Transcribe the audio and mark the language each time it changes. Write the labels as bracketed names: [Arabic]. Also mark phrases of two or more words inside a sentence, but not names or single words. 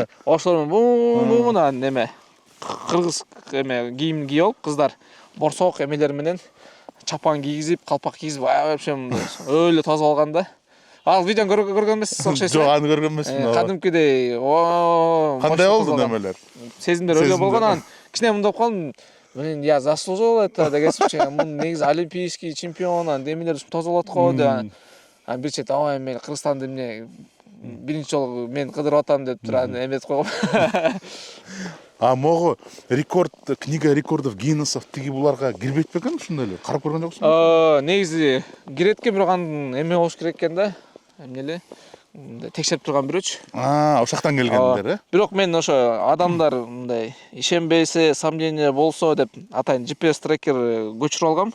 [Kyrgyz] Ошолор менен неме кыргыз эме кийим кийип алып кыздар борсок эмелер менен чапан кийгизип, калпак кийгизип, вообще өлө тосуп алган да. Ал видеону көргөн эмессиз окшойсуз. Жок, аны көргөн эмесмин. Кадимкидей, кандай болду немелер? Сезимдер өлө болгон, анан кичине мындай болуп калдым. [Russian] Блин, я заслужил это [Kyrgyz] деген сөз. Мун негизи [Russian] олимпийский чемпион, [Kyrgyz] анан эмелер тосуп алат го деп. Анан бир чет, ой, мен Кыргызстанды эмне биринчи жолу мен кыдырып атам деп туран эметип койгом. [Russian] Могу рекорд, книга рекордов Гиннесов [Kyrgyz] тиги буларга кирбейт бекен ушундай эле? Карап көргөн жоксуңбу? Негизи кирет экен, бирок анын эме болуш керек экен да. Эмне эле? Текшерип турган бирөөчү. Ошол жактан келгендер, Бирок мен ошо адамдар мындай ишенбесе, сомнение болсо деп атайын GPS трекер көчүрүп алгам.